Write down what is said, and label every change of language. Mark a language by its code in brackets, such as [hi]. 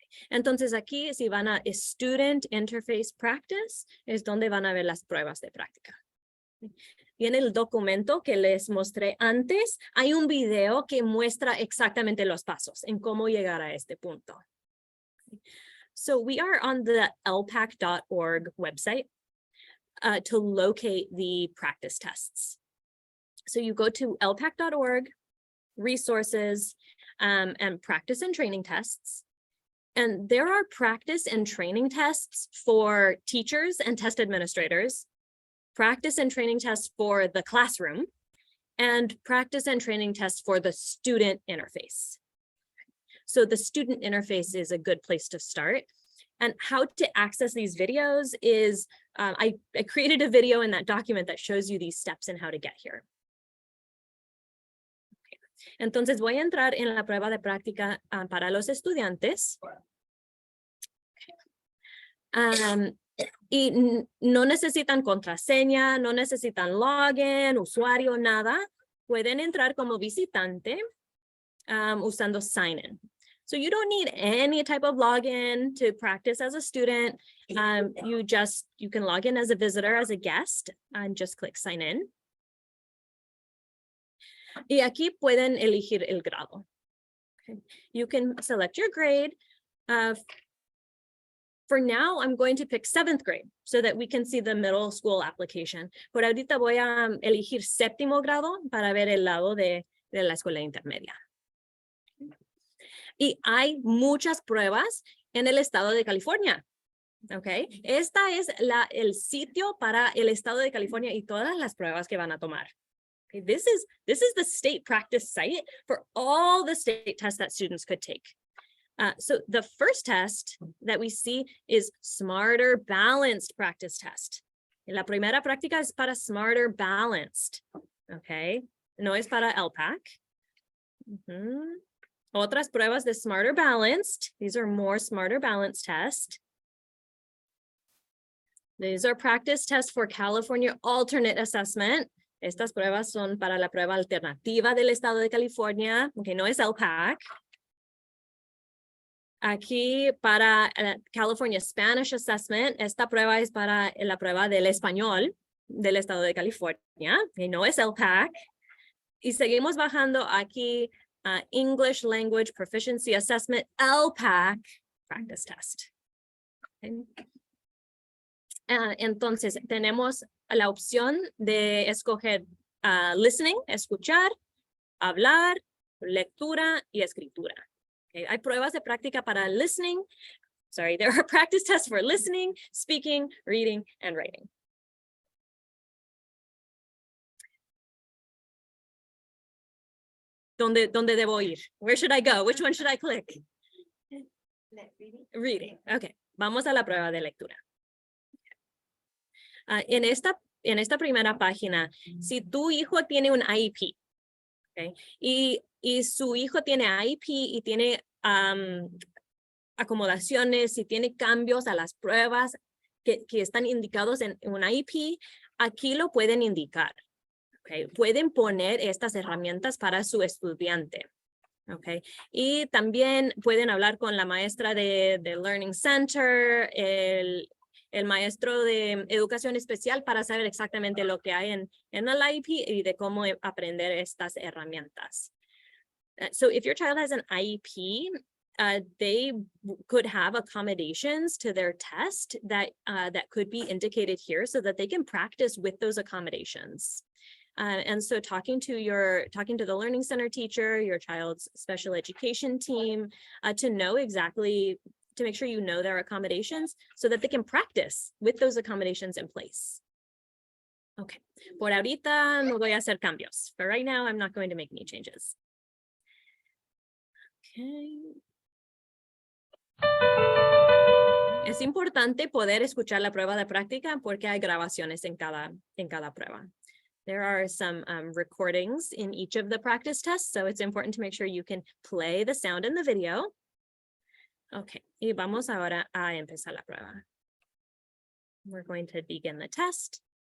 [es] Entonces aquí si van a Student Interface Practice es donde van a ver las pruebas de práctica. Y en el documento que les mostré antes hay un video que muestra exactamente los pasos en cómo llegar a este punto. [en] So we are on the lpac.org website to locate the practice tests. So you go to lpac.org, resources, and practice and training tests. And there are practice and training tests for teachers and test administrators, practice and training tests for the classroom, and practice and training tests for the student interface. So the student interface is a good place to start. And how to access these videos is, I created a video in that document that shows you these steps and how to get here. Okay. [es] Entonces voy a entrar en la prueba de práctica para los estudiantes. Y no necesitan contraseña, no necesitan login, usuario, nada. Pueden entrar como visitante usando sign in. [en] So you don't need any type of login to practice as a student. You can log in as a visitor, as a guest, and just click sign in. [es] Y aquí pueden elegir el grado. [en] Okay. You can select your grade. For now, I'm going to pick 7th grade so that we can see the middle school application. [es] Por ahorita voy a elegir 7º grado para ver el lado de la escuela intermedia. Y hay muchas pruebas en el estado de California. Okay. Esta es el sitio para el estado de California y todas las pruebas que van a tomar. Okay. [en] This is the state practice site for all the state tests that students could take. So the first test that we see is Smarter Balanced Practice Test. [es] La primera práctica es para Smarter Balanced. Okay. No es para LPAC. Otras pruebas de Smarter Balanced. [en] These are more Smarter Balanced tests. These are practice tests for California Alternate Assessment. [es] Estas pruebas son para la prueba alternativa del estado de California, que no es LPAC. Aquí para California Spanish Assessment, esta prueba es para la prueba del español del estado de California, que no es LPAC. Y seguimos bajando aquí. English Language Proficiency Assessment, LPAC Practice Test. Okay. Entonces, tenemos la opción de escoger listening, escuchar, hablar, lectura y escritura. Okay. Hay pruebas de práctica para listening. [en] Sorry, there are practice tests for listening, speaking, reading, and writing. [es] ¿Dónde debo ir? [en] Where should I go? Which one should I click? Reading. Okay. [es] Vamos a la prueba de lectura. En esta primera página, si tu hijo tiene un IEP, okay, y su hijo tiene IEP y tiene acomodaciones, y tiene cambios a las pruebas que están indicados en un IEP, aquí lo pueden indicar. Okay. Pueden poner estas herramientas para su estudiante. Okay. Y también pueden hablar con la maestra de Learning Center, el maestro de educación especial para saber exactamente lo que hay en el IEP y de cómo aprender estas herramientas. [en] So if your child has an IEP, they could have accommodations to their test that that could be indicated here so that they can practice with those accommodations. And so talking to the Learning Center teacher, your child's special education team, to know exactly, to make sure you know their accommodations so that they can practice with those accommodations in place. [es] Okay, por ahorita no voy a hacer cambios. [en] For right now, I'm not going to make any changes. Okay. [es] Es importante poder escuchar la prueba de práctica porque hay grabaciones en cada prueba. [en] There are some recordings in each of the practice tests, so it's important to make sure you can play the sound in the video. [es] Okay, y vamos ahora a empezar la prueba. [en] We're going to begin the test.